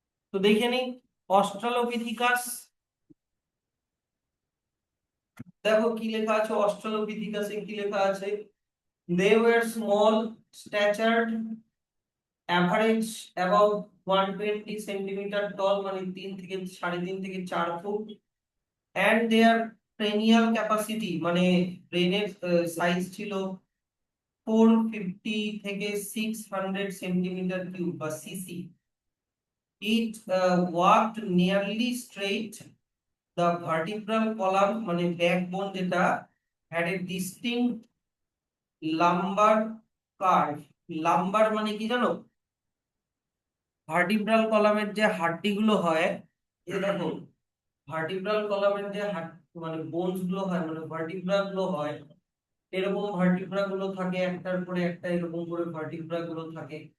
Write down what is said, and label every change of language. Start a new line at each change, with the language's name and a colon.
Bangla: তো দেখে নিই অস্ট্রালোপিথিকাস, দেখো কি লেখা আছে অস্ট্রালোপিথিকাসে, কি লেখা আছে,
English: they were small statured, average about 120
Bangla: centimetre tall, মানে 3 থেকে 3.5 থেকে 4 foot,
English: and their cranial capacity
Bangla: মানে ব্রেনের সাইজ ছিল 450 থেকে 600 সেন্টিমিটার কিউব বা CC.
English: it walked nearly straight, the vertebral column
Bangla: মানে ব্যাকবোন যেটা
English: had a distinct lumbar curve।
Bangla: Lumber মানে কি জানো? ভার্টিব্রাল কলামের যে হাড্ডি গুলো হয়, এই দেখো ভার্টিব্রাল কলামের যে মানে বোনস গুলো হয়, মানে ভার্টিব্রা গুলো হয়, এরকম ভার্টিব্রা গুলো থাকে একটার পরে একটা, এরকম করে ভার্টিব্রা গুলো থাকে।